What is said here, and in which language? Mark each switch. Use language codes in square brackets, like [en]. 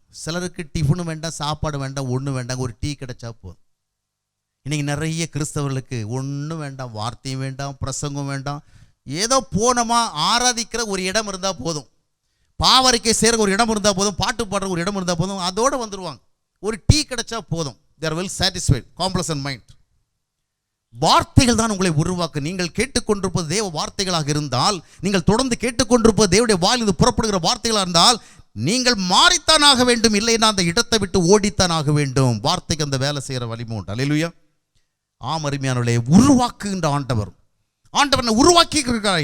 [ta] சிலருக்கு டிஃபனும் வேண்டாம், சாப்பாடு வேண்டாம், ஒன்றும் வேண்டாம், ஒரு டீ கிடைச்சா போதும். இன்றைக்கி நிறைய கிறிஸ்தவர்களுக்கு ஒன்றும் வேண்டாம், வார்த்தையும் வேண்டாம், பிரசங்கம் வேண்டாம். ஏதோ போனோமா ஆராதிக்கிற ஒரு இடம் இருந்தால் போதும், பாவரிக்கை செய்கிற ஒரு இடம் இருந்தால் போதும், பாட்டு பாடுற ஒரு இடம் இருந்தால் போதும், அதோடு வந்துடுவாங்க. ஒரு டீ கிடைச்சா போதும். [en] they are well satisfied, complacent mind. [ta] வார்த்தைகள் தான் உங்களை உருவாக்க. நீங்கள் கேட்டுக்கொண்டிருப்பது தேவ வார்த்தைகளாக இருந்தால், நீங்கள் தொடர்ந்து கேட்டுக்கொண்டிருப்பது தேவனுடைய வாயிலிருந்து புறப்படுகிற வார்த்தைகளாக இருந்தால் நீங்கள் மாறித்தான் ஆக வேண்டும், இல்லைன்னா அந்த இடத்தை விட்டு ஓடித்தான் ஆக வேண்டும். வார்த்தைக்கு அந்த வேலை செய்கிற வலிமை உண்டு. அல்லேலூயா. ஆம் அருமையானவர்களே, உருவாக்குகின்ற ஆண்டவர் என்னை உருவாக்கி இருக்கிறார்.